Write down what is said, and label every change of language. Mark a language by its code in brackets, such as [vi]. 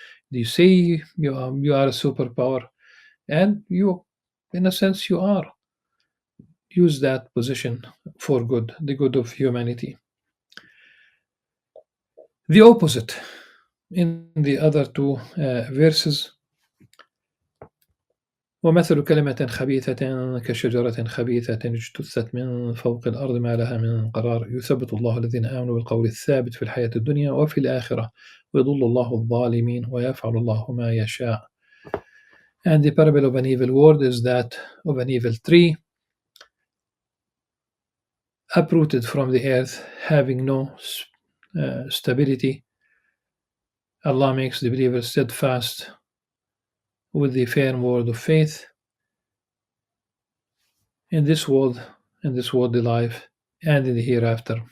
[en] You say you are a superpower, and you, in a sense, you are. Use that position for good, the good of humanity. The opposite in the other two verses. [ar] ومثل كلمة خبيثة كشجرة خبيثة اجتثت من فوق الأرض ما لها من قرار يثبت الله الذين آمنوا بالقول الثابت في الحياة الدنيا وفي الآخرة ويضل الله الظالمين ويفعل الله ما يشاء. [en] And the parable of an evil word is that of an evil tree uprooted from the earth, having no stability. Allah makes the believer steadfast with the firm word of faith in this world, the life, and in the hereafter.